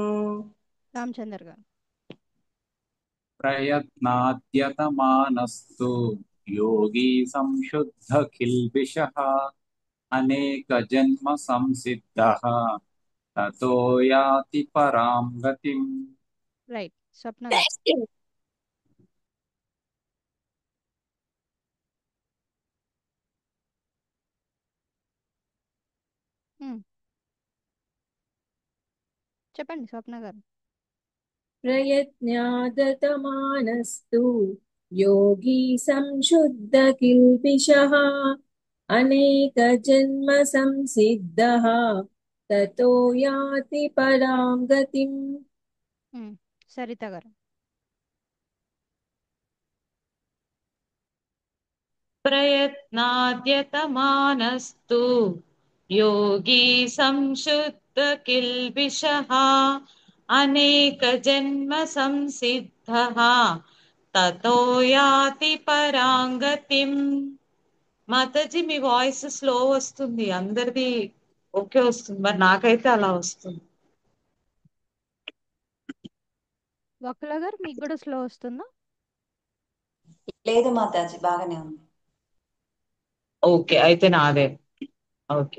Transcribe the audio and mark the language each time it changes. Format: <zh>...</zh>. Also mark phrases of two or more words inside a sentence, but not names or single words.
<te>रामचंद्र गाరు</te> <sa>प्रयत्नाद्यतमानस्तु योगी संशुद्धकिल्बिषः अनेकजन्मसंसिद्धः ततो याति परां गतिम्</sa> <te>రైట్ స్వప్న గారు హ్మ్. చెప్పండి స్వప్న గారు</te> <sa>प्रयत्नादतमानस्तु योगी संशुद्धकिल्बिषः अनेकजन्मसंसिद्धः ततो याति परां गतिम्</sa> <te>హ్మ్. సరిత గారు</te> <sa>प्रयत्नाद्यतमानस्तु योगी संशुद्धकिल्बिषः अनेकजन्मसंसिद्धः ततो याति परां गतिम्</sa> <te>మాతాజీ మీ</te> <en>voice slow</en> <te>వస్తుంది అందరిది ఓకే వస్తుంది మరి నాకైతే అలా వస్తుంది వకుల గారు మీకు కూడా స్లో వస్తుందా లేదు మాతాజీ బాగానే ఉంది ఓకే అయితే నాదే ఓకే</te>